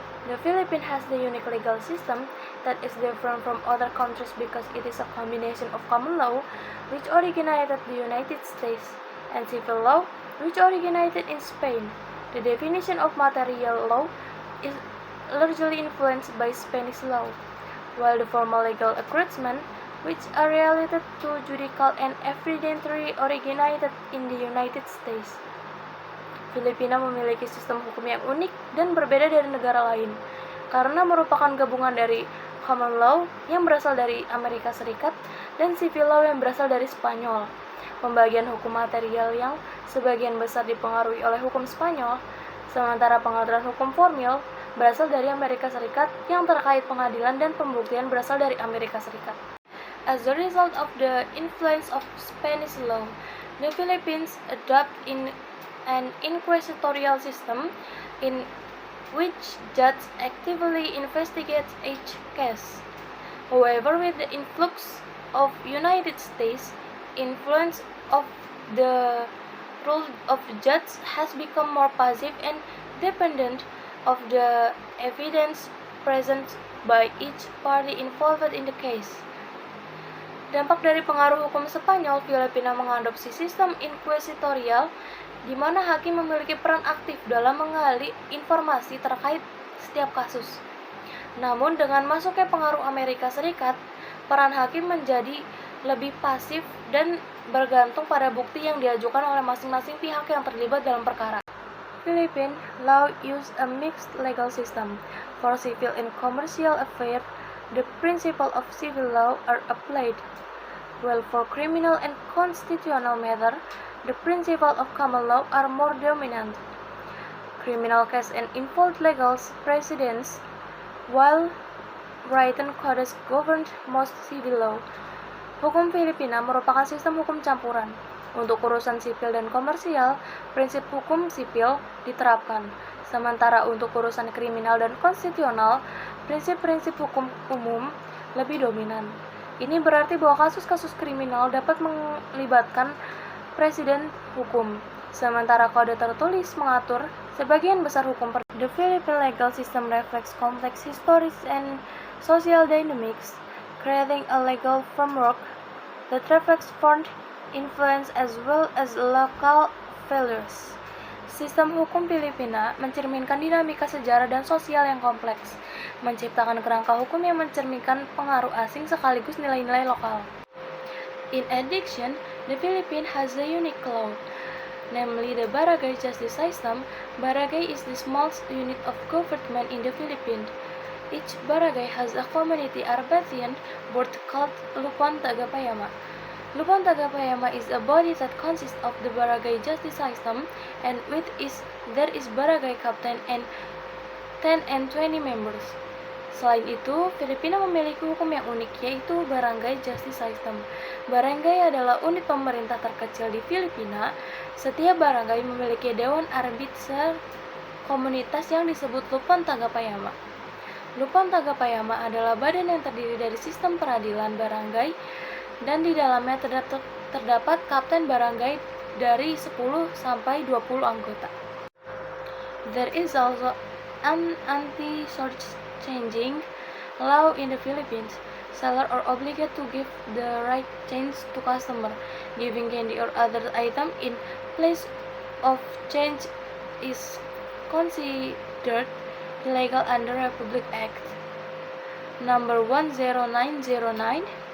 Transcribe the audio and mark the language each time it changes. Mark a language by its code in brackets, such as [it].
[en] The Philippines has the unique legal system that is different from other countries because it is a combination of common law, which originated in the United States, and civil law, which originated in Spain. The definition of material law is largely influenced by Spanish law, while the formal legal arrangements, which are related to judicial and evidentiary, originated in the United States. [id] Filipina memiliki sistem hukum yang unik dan berbeda dari negara lain, karena merupakan gabungan dari common law yang berasal dari Amerika Serikat dan civil law yang berasal dari Spanyol. Pembagian hukum material yang sebagian besar dipengaruhi oleh hukum Spanyol, sementara pengaturan hukum formil berasal dari Amerika Serikat yang terkait pengadilan dan pembuktian berasal dari Amerika Serikat. [en] As a result of the influence of Spanish law, the Philippines adopted an inquisitorial system in which judges actively investigate each case. However, with the influx of United States, influence of the role of judges has become more passive and dependent of the evidence present by each party involved in the case. [id] Dampak dari pengaruh hukum Spanyol, Filipina mengadopsi sistem inquisitorial di mana hakim memiliki peran aktif dalam menggali informasi terkait setiap kasus. Namun dengan masuknya pengaruh Amerika Serikat, peran hakim menjadi lebih pasif dan bergantung pada bukti yang diajukan oleh masing-masing pihak yang terlibat dalam perkara. [en] Philippine law use a mixed legal system. For civil and commercial affairs, the principles of civil law are applied, while for criminal and constitutional matters, the principles of common law are more dominant. Criminal cases and involved legal precedents, while written codes govern most civil law. [id] Hukum Filipina merupakan sistem hukum campuran. Untuk urusan sipil dan komersial, prinsip hukum sipil diterapkan. Sementara untuk urusan kriminal dan konstitusional, prinsip-prinsip hukum umum lebih dominan. Ini berarti bahwa kasus-kasus kriminal dapat melibatkan presiden hukum, sementara kode tertulis mengatur sebagian besar hukum. [en] The Philippine legal system reflects complex histories and social dynamics, creating a legal framework that reflects foreign influence as well as local values. [id] Sistem hukum Filipina mencerminkan dinamika sejarah dan sosial yang kompleks, menciptakan kerangka hukum yang mencerminkan pengaruh asing sekaligus nilai-nilai lokal. [en] In addition, the Philippines has a unique law, namely the Barangay Justice System. Barangay is the smallest unit of government in the Philippines. Each barangay has a community arbitration board called Lupon Tagapayama. Lupon Tagapayama is a body that consists of the Barangay Justice System, and there is barangay captain and 10 and 20 members. [id] Selain itu, Filipina memiliki hukum yang unik, yaitu Barangay Justice System. Barangay adalah unit pemerintah terkecil di Filipina. Setiap barangay memiliki dewan arbiter komunitas yang disebut Lupon Tagapayama. Lupon Tagapayama adalah badan yang terdiri dari sistem peradilan barangay, dan di dalamnya terdapat kapten barangay dari 10 sampai 20 anggota. [en] There is also an anti-shortchanging law in the Philippines. Sellers are obligated to give the right change to customer. Giving candy or other item in place of change is considered illegal under Republic Act number 10909.